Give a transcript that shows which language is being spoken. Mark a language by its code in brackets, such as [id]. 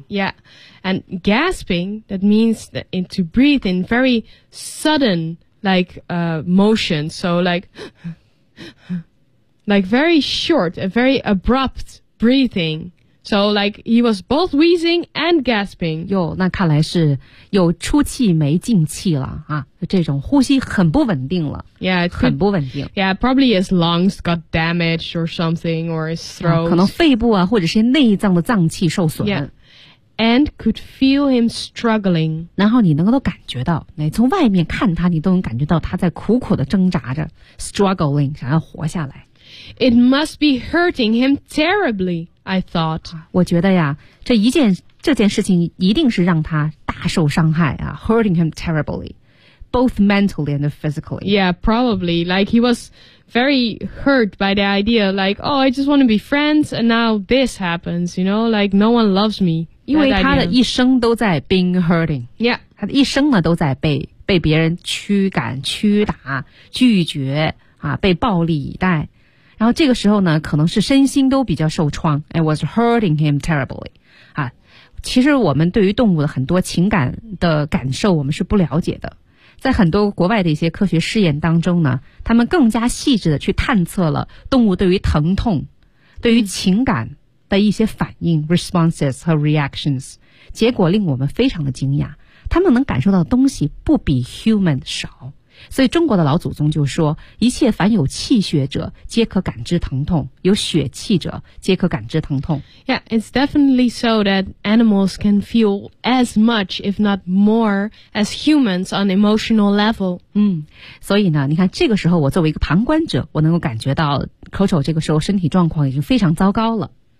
[en] Yeah, and gasping, that means that to breathe in very sudden, like, motion. So like very short, a very abrupt breathing. So, like, he was both wheezing and gasping. [zh] 哟，那看来是有出气没进气了啊，这种呼吸很不稳定了。 [en] Yeah, [zh] 很不稳定。 [en] Yeah, probably his lungs got damaged or something, or his throat. [zh] 可能肺部啊，或者是内脏的脏器受损。 [en] Yeah, and could feel him struggling. [zh] 然后你能够都感觉到，你从外面看他，你都能感觉到他在苦苦的挣扎着 ，struggling， 想要活下来。 [en] It must be hurting him terribly. I thought. [zh] 我觉得呀，这件事情一定是让他大受伤害啊 ， [en] hurting him terribly, both mentally and physically. Yeah, probably. Like he was very hurt by the idea. Like, oh, I just want to be friends, and now this happens. You know, like no one loves me. [zh] 因为他的一生都在 [en] being hurting. Yeah, [zh] 他的一生呢都在被别人驱赶、驱打、拒绝啊，被暴力以待。然后这个时候呢可能是身心都比较受创 [en] I was hurting him terribly [zh] 啊，其实我们对于动物的很多情感的感受我们是不了解的在很多国外的一些科学试验当中呢他们更加细致的去探测了动物对于疼痛对于情感的一些反应 responses 和 reactions 结果令我们非常的惊讶，他们能感受到的东西不比 human 少。所以中国的老祖宗就说，一切凡有气血者皆可感知疼痛，有血气者皆可感知疼痛。 [en] Yeah, it's definitely so that animals can feel as much if not more as humans on emotional level. [zh] 所以呢，你看这个时候我作为一个旁观者，我能够感觉到口丑这个时候身体状况已经非常糟糕了。